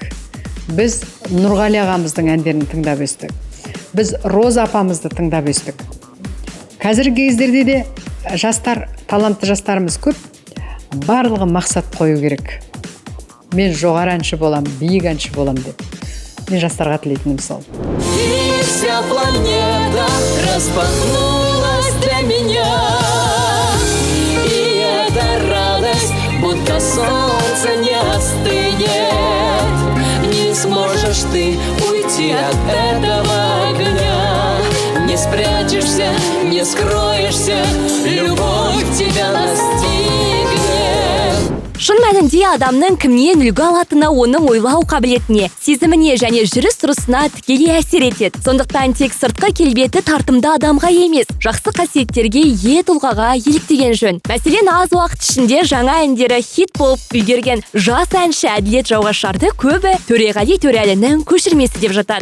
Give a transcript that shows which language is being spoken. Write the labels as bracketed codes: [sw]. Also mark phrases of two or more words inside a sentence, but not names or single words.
[kk] Біз Нұрғали ағамыздың әндерін тыңдап естік. Біз Роза апамызды тыңдап естік. Қазіргі кездерде де жастар, талантты жастарымыз көп. Барлығы мақсат қою керек. Мен жоғары әнші болам, биік әнші болам деп. Мен жастарға тілейтінім сол. [ru] Вся планета распахнулась для меня, и эта радость, будто солнце не остынет. Не сможешь ты уйти от этого огня, не спрячешься, не скроешься, любовь тебя настигнет. [kk] Шын мәнінде адамның кімнен үлгі алатыны оның ойлау қабілетіне, сезіміне және жүріс-тұрысына тікелей әсер етеді. Сондықтан тек сыртқы келбеті тартымды адамға емес, жақсы қасиеттерге ие тұлғаға еліктеген жөн. Мәселен, аз уақыт ішінде жаңа әндері хит болып үлгерген жас әнші Әділет Жауғашарды көбі Төреғали Төреәлінің көшірмесі деп жатады.